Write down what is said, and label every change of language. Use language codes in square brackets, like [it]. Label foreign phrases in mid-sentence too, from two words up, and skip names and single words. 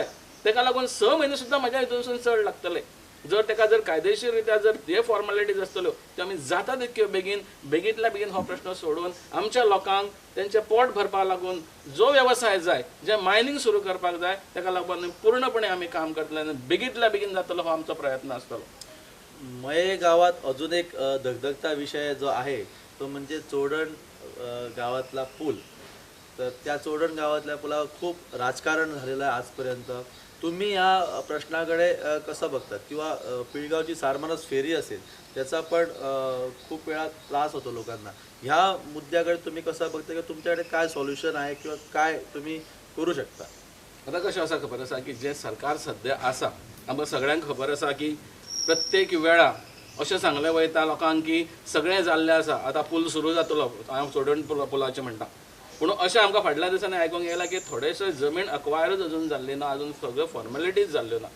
[kok] तेका लागून 6 म्हयने सुद्दां म्हज्या हितूनसून चड लागतले. जर तेका जर कायदेशीर रित्या जर हे फॉर्मेलिटीज आसतल्यो त्यो आमी जाता तितक्यो बेगींतल्या बेगीन हो प्रश्न सोडोवन आमच्या लोकांक तेंचें पोट भरपा लागून जो वेवसाय जाय, जे मायनींग सुरू करपाक जाय, तेका लागून पूर्णपणे आमी काम करतले आनी बेगींतल्या बेगीन जातलो हो आमचो प्रयत्न आसतलो. [mr] मये गावात अजून एक धगधगता विषय जो आहे तो म्हणजे चोडण गावातला पूल. तर त्या चोडण गावातल्या पुलावर खूप राजकारण झालेलं आहे आजपर्यंत. तुम्ही या प्रश्नाकडे कसं बघतात? किंवा पिळगावची सारमानस फेरी असेल त्याचा पण खूप वेळा त्रास होतो लोकांना. ह्या मुद्द्याकडे तुम्ही कसं बघता किंवा तुमच्याकडे काय सॉल्युशन आहे किंवा काय तुम्ही करू शकता? [kok] आता कशें आसा खबर आसा की जे सरकार सध्या आसा, आमकां सगळ्यांक खबर आसा की प्रत्येक वेळा अशें सांगलें वयता लोकांक की सगळें जाल्लें आसा, आतां पूल सुरू जातलो. हांव चोडण पुलाचें म्हणटा. पूण अशें आमकां फाटल्या दिसांनी आयकूंक येयलां की थोडेशे जमीन अक्वायरच अजून जाल्ली ना, अजून सगळ्यो फॉर्मेलिटीज जाल्ल्यो ना.